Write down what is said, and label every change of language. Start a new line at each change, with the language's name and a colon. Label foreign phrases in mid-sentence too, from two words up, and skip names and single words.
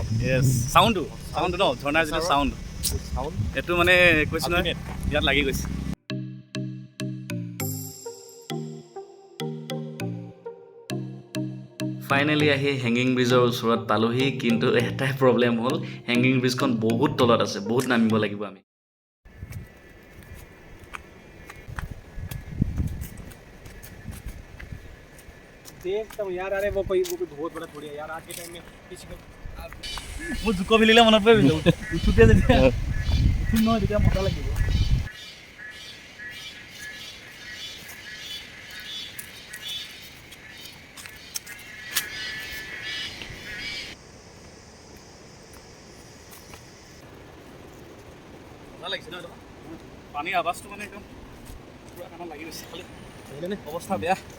Assamese: য়েছ, চাউণ্ডটো ন, ঝৰ্ণাৰ যিটো চাউণ্ড, এইটো মানে কৈছোঁ নহয়, ইয়াত লাগি গৈছে। ফাইনেলি আহি
English: hanging bridge
Assamese: ওচৰত পালোহি, কিন্তু এটাই প্ৰব্লেম হ'ল
English: hanging bridge
Assamese: বহুত তলত আছে, বহুত নামিব লাগিব আমি।
Hindi: देखता हूँ यार, अरे वो कोई बहुत बड़ा थोड़ी है यार। आज के टाइम में किसी को
Assamese: মোৰ জোক ভিলিলে মনত পৰিব, উঠোতে যেতিয়া উঠোঁ নহয় তেতিয়া মজা লাগিব। মজা লাগিছে ন, পানীৰ আৱাজটো মানে একদম পুৰা কাণত লাগি গৈছে, খালি অৱস্থা বেয়া।